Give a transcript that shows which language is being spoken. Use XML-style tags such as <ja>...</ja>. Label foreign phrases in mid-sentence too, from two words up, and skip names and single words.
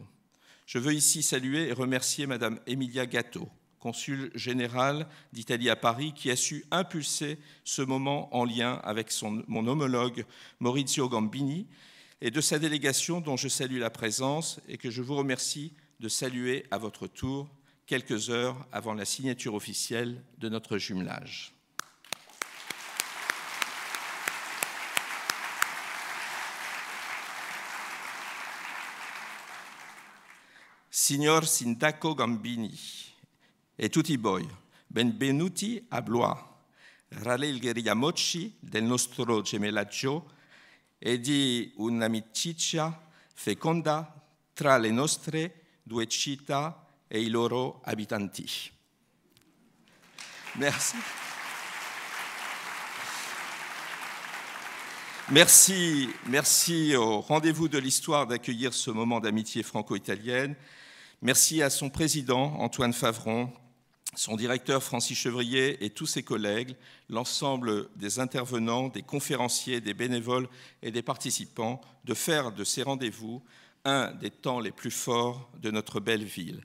<fr>Je veux ici saluer et remercier Madame Emilia Gatto, consul général d'Italie à Paris, qui a su impulser ce moment en lien avec mon homologue Maurizio Gambini et de sa délégation dont je salue la présence et que je vous remercie de saluer à votre tour quelques heures avant la signature officielle de notre jumelage.</fr> <it>Signor Sindaco Gambini e tutti voi, benvenuti a Blois, rallegreriamoci del nostro gemellaggio e di un'amicizia feconda tra le nostre due città e i loro abitanti.</it> <fr>Merci. Merci au Rendez-vous de l'Histoire d'accueillir ce moment d'amitié franco-italienne. Merci à son président, Antoine Favron, son directeur, Francis Chevrier, et tous ses collègues, l'ensemble des intervenants, des conférenciers, des bénévoles et des participants, de faire de ces rendez-vous un des temps les plus forts de notre belle ville.</fr>